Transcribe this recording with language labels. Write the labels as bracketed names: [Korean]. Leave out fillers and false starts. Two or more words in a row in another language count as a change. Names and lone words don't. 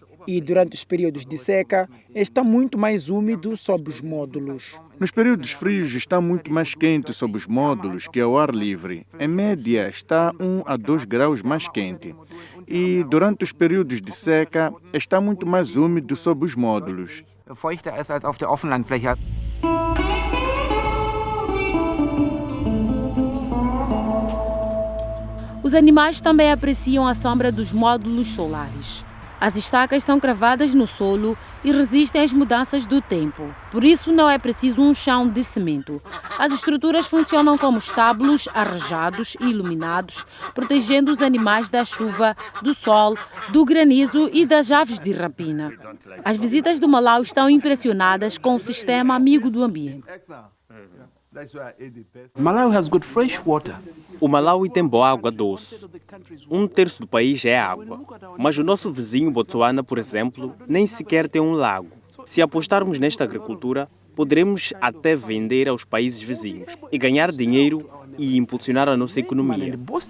[Portuguese] E durante os períodos de seca, está muito mais úmido sob os módulos. Nos períodos frios está muito mais quente sob os módulos que ao ar livre. Em média, está 1 a 2 graus mais quente. E durante os períodos de seca, está muito mais úmido sob os módulos. [German] Feuchter ist als auf der Offenlandfläche. [Portuguese] Os animais também apreciam a sombra dos módulos solares. As estacas são cravadas no solo e resistem às mudanças do tempo. Por isso não é preciso um chão de cimento. As estruturas funcionam como estábulos arejados e iluminados, protegendo os animais da chuva, do sol, do granizo e das aves de rapina. As visitas do Malau estão impressionadas com o sistema amigo do ambiente. [English] Malawi has got fresh water. [Portuguese] O Malawi tem boa água doce. 1/3 do país é água. Mas o nosso vizinho Botsuana, por exemplo, nem sequer tem um lago. Se apostarmos nesta agricultura, poderemos até vender aos países vizinhos e ganhar dinheiro e impulsionar a nossa economia.